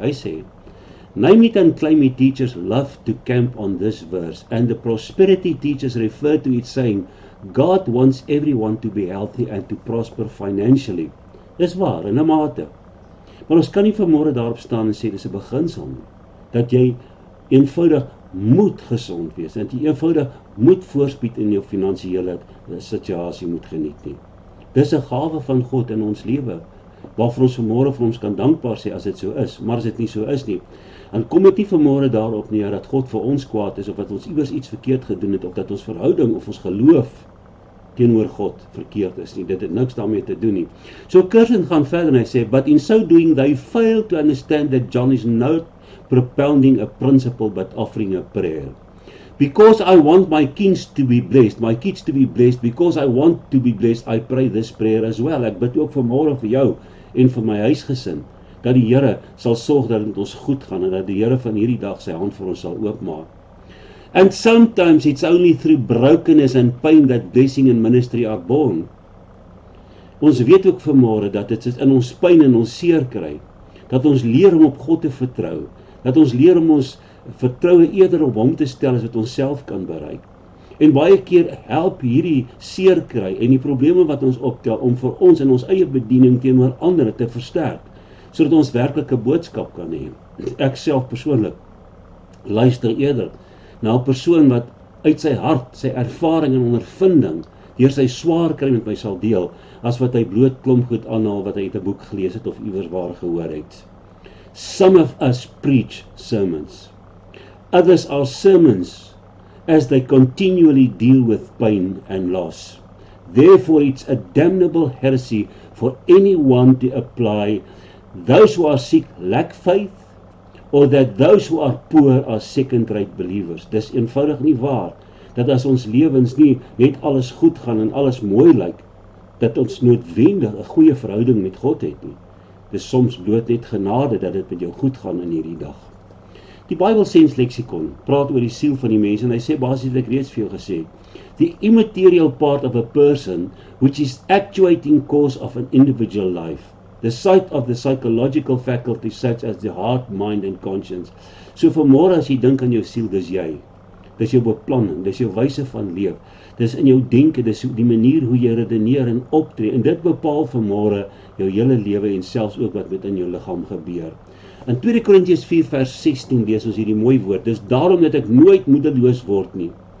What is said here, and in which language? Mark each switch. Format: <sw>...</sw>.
<af>Hy sê,</af> <en>Name-it and claim-it teachers love to camp on this verse, and the prosperity teachers refer to it saying, God wants everyone to be healthy and to prosper financially.</en> <af>Dis waar, in 'n mate. Maar ons kan nie vanmôre daarop staan en sê, dis 'n beginsel nie, dat jy eenvoudig moet gesond wees, en dat jy eenvoudig moet voorspoed in jou finansiële situasie moet geniet nie. Dis 'n gawe van God in ons lewe, waarvoor ons vanmôre vir ons kan dankbaar sê as dit so is, maar as dit nie so is nie, dan kom dit nie vanmôre daarop neer dat God vir ons kwaad is, of dat ons iewers iets verkeerd gedoen het, of dat ons verhouding of ons geloof teenoor God verkeerd is nie. Dit het niks daarmee te doen nie. So Curzon gaan verder en hy sê,</af> <en>but in so doing they fail to understand that John is not propounding a principle but offering a prayer. Because I want my kids to be blessed, because I want to be blessed, I pray this prayer as well.</en> <af>Ek bid ook vanmôre vir jou en vir my huisgesin, dat die Here sal sorg dat dit met ons goed gaan, en dat die Here van hierdie dag sy hand vir ons sal oopmaak.</af> <en>And sometimes it's only through brokenness and pain that blessing and ministry are born.</en> <af>Ons weet ook vanmôre dat dit is in ons pyn en ons seer kry, dat ons leer om op God te vertrou, dat ons leer om ons vertroue eerder op hom te stel as wat ons self kan bereik. En baie keer help hierdie seer kry en die probleme wat ons optel om vir ons in ons eie bediening teenoor ander te versterk, sodat ons werklike boodskap kan hê. Ek self persoonlik luister eerder na 'n persoon wat uit sy hart, sy ervaring en ondervinding deur sy swaar kry met my sal deel, as wat hy bloot klomp goed aanhaal wat hy uit 'n boek gelees het of iewers waar gehoor het.</af> <en>Some of us preach sermons. Others are sermons as they continually deal with pain and loss. Therefore it's a damnable heresy for anyone to apply those who are sick lack faith, or that those who are poor are second-rate believers.</en> <af>Dis eenvoudig nie waar, dat as ons lewens nie net alles goed gaan en alles mooi lyk, dat ons noodwendig 'n goeie verhouding met God het nie. Dis soms bloot net genade dat dit met jou goed gaan in hierdie dag. Die Bible Sense Lexicon praat oor die siel van die mens en hy sê basies wat ek reeds vir jou gesê het.</af> <en>The immaterial part of a person which is actuating cause of an individual life. The site of the psychological faculties such as the heart, mind and conscience.</en> <af>So vanmôre as jy dink aan jou siel, dis jy. Dis jou beplanning, dis jou wyse van leef. Dis in jou denke, dis die manier hoe jy redeneer en optree. En dit bepaal vanmôre jou hele lewe en selfs ook wat met in jou liggaam gebeur. In 2 Korintiërs 4 vers 16 lees ons hierdie mooi woord. Dis daarom dat ek nooit moedeloos word nie.</af>